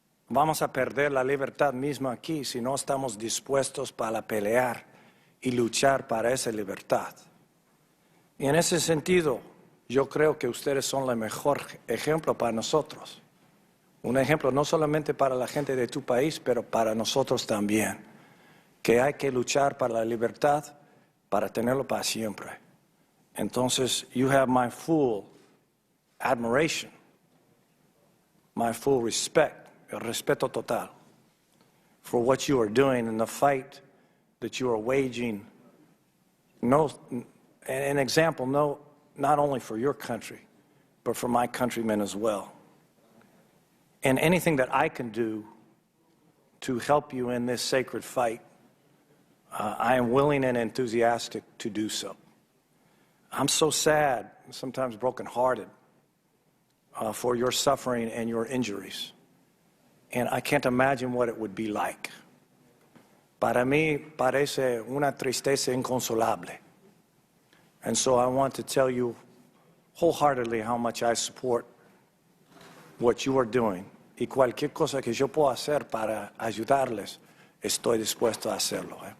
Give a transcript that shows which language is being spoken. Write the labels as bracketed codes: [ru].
[es] Vamos a perder la libertad misma aquí si no estamos dispuestos para pelear y luchar para esa libertad. Y en ese sentido, yo creo que ustedes son el mejor ejemplo para nosotros. Un ejemplo no solamente para la gente de tu país, pero para nosotros también. Que hay que luchar para la libertad, para tenerlo para siempre. [en] Entonces, you have my full admiration, my full respect, [es] el respeto total, [en] for what you are doing in the fight that you are waging. An example, not only for your country, but for my countrymen as well. And anything that I can do to help you in this sacred fight, I am willing and enthusiastic to do so. I'm so sad, sometimes brokenhearted, for your suffering and your injuries. And I can't imagine what it would be like. [es] Para mí parece una tristeza inconsolable. [en] And so I want to tell you wholeheartedly how much I support what you are doing. [es] Y cualquier cosa que yo pueda hacer para ayudarles, estoy dispuesto a hacerlo.